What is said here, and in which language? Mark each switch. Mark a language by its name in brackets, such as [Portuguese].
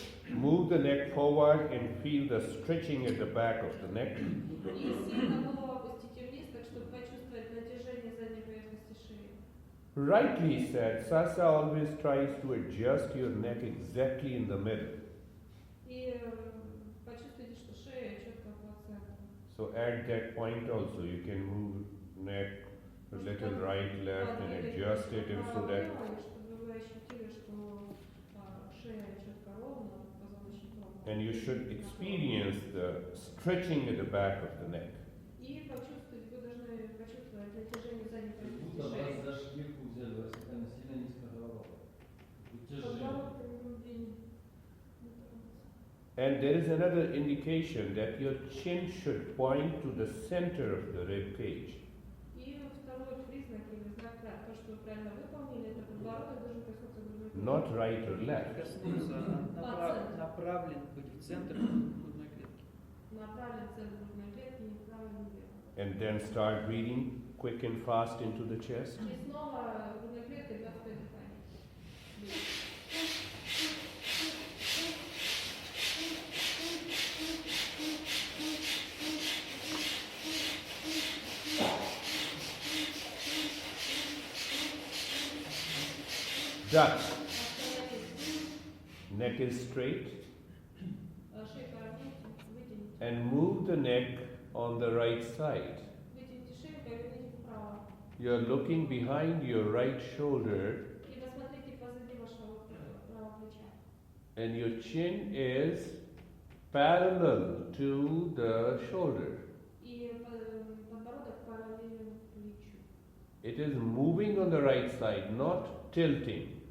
[English] Move the neck forward and feel the stretching at the back of the neck. [Russian] И сильно голову опустите вниз, так чтобы почувствовать натяжение задней поверхности шеи. [English] Rightly said, Sasa always tries to adjust your neck exactly in the middle. [Russian] И почувствуйте, что шея четко по центру. [English] So at that point also you can move neck a little right, left and adjust it and so that [Russian] Чтобы вы ощутили, что шея четко ровно, позвоночник ровно. [English] and you should experience the stretching at the back of the neck. [Russian] И почувствовать, вы должны почувствовать натяжение задней Будто поверхности вас за шкирку взяли, у вас такая сильно низкая голова. Тяжело. Подбородком груди не трогаться. [English] And there is another indication that your chin should point to the center of the rib cage. [Russian] И второй признак или знак, то, что вы правильно выполнили, это подбородок должен коснуться грудной клетки. [English] Not right or left. [Russian] коснуться, направлен быть в центр грудной клетки. Направлен в центр грудной клетки, ни вправо, ни влево. [English] And then start breathing quick and fast into the chest. [Russian] И снова грудной клеткой 25 дыханий. [English] Done. [Russian] Остановитесь. [English] Neck is straight. [Russian] Шею поверните, вытяните. [English] And move the neck on the right side. [Russian] Вытяните шею, поверните вправо. [English] You're looking behind your right shoulder, [Russian] И посмотрите позади вашего правого плеча. [English] and your chin is parallel to the shoulder. [Russian] И подбородок параллелен плечу. [English] It is moving on the right side, not tilting.